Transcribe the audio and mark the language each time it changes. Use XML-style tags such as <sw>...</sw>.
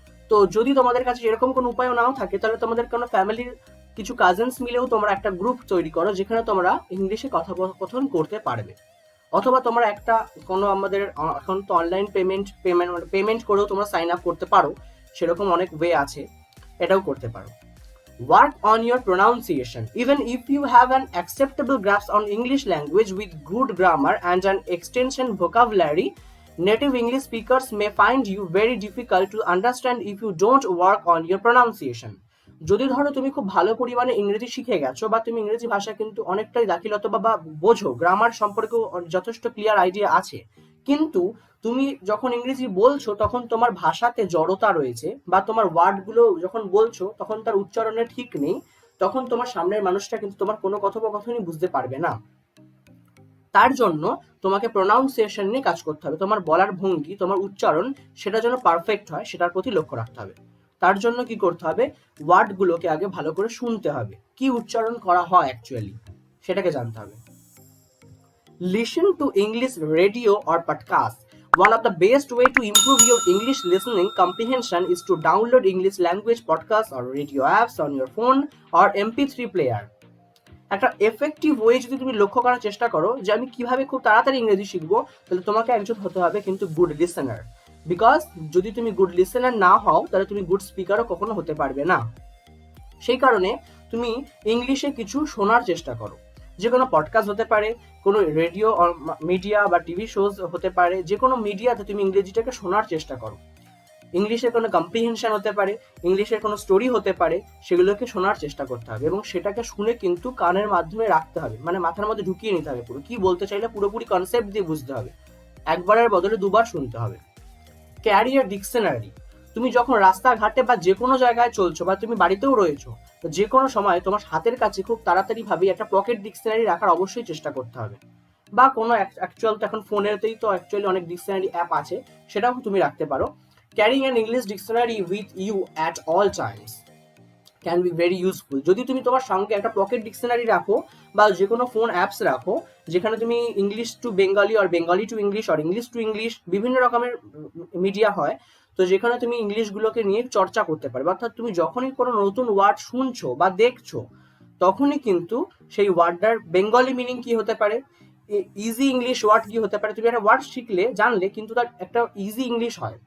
<bn>তো যদি তোমাদের কাছে এরকম কোনো উপায় নাও থাকে, তাহলে তোমাদের কোনো ফ্যামিলির কিছু কাজিনস মিলেও তোমরা একটা গ্রুপ তৈরি করো যেখানে তোমরা ইংলিশে কথোপকথন করতে পারবে। অথবা তোমরা একটা কোনো আমাদের এখন তো অনলাইন পেমেন্ট করেও তোমরা সাইন আপ করতে পারো, সেরকম অনেক ওয়ে আছে। এটাও করতে পারো।</bn> <en>Work on your pronunciation. Even if you have an acceptable grasp on English language with good grammar and an extension vocabulary, native English speakers may find you very difficult to understand if you don't work on your pronunciation.</en> <bn>যদি ধরো তুমি খুব ভালো পরিমাণে ইংরেজি শিখে গেছো বা তুমি ইংরেজি ভাষা কিন্তু অনেকটাই দাখিলতা বা বোঝো, গ্রামার সম্পর্কেও যথেষ্ট ক্লিয়ার আইডিয়া আছে, কিন্তু তুমি যখন ইংরেজি বলছো তখন তোমার ভাষাতে জড়তা রয়েছে বা তোমার ওয়ার্ডগুলো যখন বলছো তখন তার উচ্চারণে ঠিক নেই, তখন তোমার সামনের মানুষটা কিন্তু তোমার কোনো কথোপকথনই বুঝতে পারবে না। তার জন্য তোমাকে প্রোনাউন্সিয়েশন নিয়ে কাজ করতে হবে, তোমার বলার ভঙ্গি, তোমার উচ্চারণ সেটা যেন পারফেক্ট হয় সেটার প্রতি লক্ষ্য রাখতে হবে। তার জন্য কি করতে হবে, ওয়ার্ডগুলোকে আগে ভালো করে শুনতে হবে, কি উচ্চারণ করা হয় অ্যাকচুয়ালি সেটাকে জানতে হবে।</bn> <en>Listen to English radio or podcast. One of the best way to improve your English listening comprehension is to download English language podcasts or radio apps on your phone or MP3 player.</en> <bn>একটা effective way যদি তুমি লক্ষ্য করার চেষ্টা করো যে আমি কিভাবে খুব তাড়াতাড়ি ইংরেজি শিখবো, তাহলে তোমাকে একজন হতে হবে কিন্তু গুড লিসেনার। বিকজ যদি তুমি গুড লিসেনার না হও তাহলে তুমি গুড স্পিকারও কখনো হতে পারবে না। সেই কারণে তুমি ইংলিশে কিছু শোনার চেষ্টা করো, যে কোনো পডকাস্ট হতে পারে, কোনো রেডিও মিডিয়া বা টিভি শোজ হতে পারে, যে কোনো মিডিয়াতে তুমি ইংরেজিটাকে শোনার চেষ্টা করো। ইংলিশের কোনো কম্প্রিহেনশন হতে পারে, ইংলিশের কোনো স্টোরি হতে পারে, সেগুলোকে শোনার চেষ্টা করতে হবে এবং সেটাকে শুনে কিন্তু কানের মাধ্যমে রাখতে হবে, মানে মাথার মধ্যে ঢুকিয়ে নিতে হবে, পুরো কি বলতে চাইলে পুরোপুরি কনসেপ্ট দিয়ে বুঝতে হবে, একবারের বদলে দুবার শুনতে হবে।</bn> <en>career dictionary,</en> <bn>তুমি যখন রাস্তাঘাটে বা যে কোনো জায়গায় চলছো বা তুমি বাড়িতেও রয়েছো, যে কোনো সময় তোমার হাতের কাছে খুব তাড়াতাড়ি ভাবে একটা পকেট ডিকশনারি রাখার অবশ্যই চেষ্টা করতে হবে, বা কোনো অ্যাকচুয়াল তো এখন ফোনেতেই তো অ্যাকচুয়ালি অনেক ডিকশনারি অ্যাপ আছে, সেটাও তুমি রাখতে পারো।</bn> <en>Carrying an English dictionary with you at all times can be very useful.</en> <bn>যদি তুমি তোমার সঙ্গে একটা পকেট ডিকশনারি রাখো বা যে কোনো ফোন অ্যাপস রাখো যেখানে তুমি English to Bengali আর Bengali to English আর English to English বিভিন্ন রকমের মিডিয়া হয়, তো যেখানে তুমি ইংলিশগুলোকে নিয়ে চর্চা করতে পারবে, অর্থাৎ তুমি যখনই কোনো নতুন ওয়ার্ড শুনছো বা দেখছো তখনই কিন্তু সেই ওয়ার্ডটার বেঙ্গলি মিনিং কি হতে পারে, ইজি ইংলিশ ওয়ার্ড কি হতে পারে, তুমি একটা ওয়ার্ড শিখলে জানলে কিন্তু তার একটা ইজি ইংলিশ হয়।</bn>